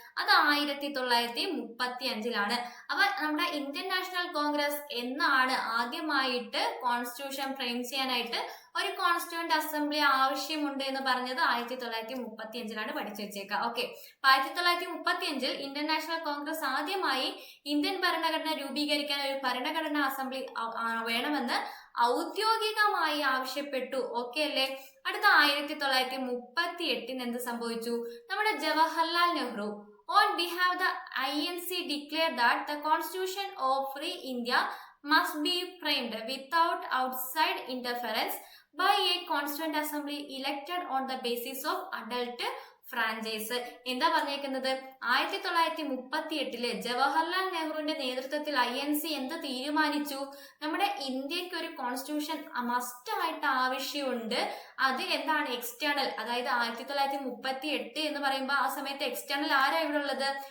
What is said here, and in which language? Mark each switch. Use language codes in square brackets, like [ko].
[ml] അത് 1935 അപ്പൊ നമ്മുടെ ഇന്ത്യൻ നാഷണൽ കോൺഗ്രസ് എന്നാണ് ആദ്യമായിട്ട് കോൺസ്റ്റിറ്റ്യൂഷൻ ഫ്രെയിം ചെയ്യാനായിട്ട് ഒരു കോൺസ്റ്റിറ്റ്യൂവന്റ് അസംബ്ലി ആവശ്യമുണ്ട് എന്ന് പറഞ്ഞത് 1935 പഠിച്ചു വെച്ചേക്കാം. ഓക്കെ, 1935 ഇന്ത്യൻ നാഷണൽ കോൺഗ്രസ് ആദ്യമായി ഇന്ത്യൻ ഭരണഘടന രൂപീകരിക്കാൻ ഒരു ഭരണഘടനാ അസംബ്ലി വേണമെന്ന് ഔദ്യോഗികമായി ആവശ്യപ്പെട്ടു. ഓക്കെ അല്ലേ? അടുത്ത 1938 എന്ത് സംഭവിച്ചു? [en] നമ്മുടെ Jawaharlal Nehru on behalf the INC declared that the constitution of free India must be framed without outside interference by a constituent assembly elected on the basis of adult franchise. [ml] എന്താ പറഞ്ഞേക്കുന്നത്? 1938 ജവഹർലാൽ നെഹ്റുവിന്റെ നേതൃത്വത്തിൽ INC എന്ത് തീരുമാനിച്ചു? നമ്മുടെ ഇന്ത്യക്ക് ഒരു കോൺസ്റ്റിറ്റ്യൂഷൻ മസ്റ്റ് ആയിട്ട് ആവശ്യമുണ്ട്. അത് എന്താണ്? എക്സ്റ്റേണൽ. അതായത് 1938 എന്ന് പറയുമ്പോൾ ആ സമയത്ത് എക്സ്റ്റേണൽ ആരാ ഇവിടെ ഉള്ളത്?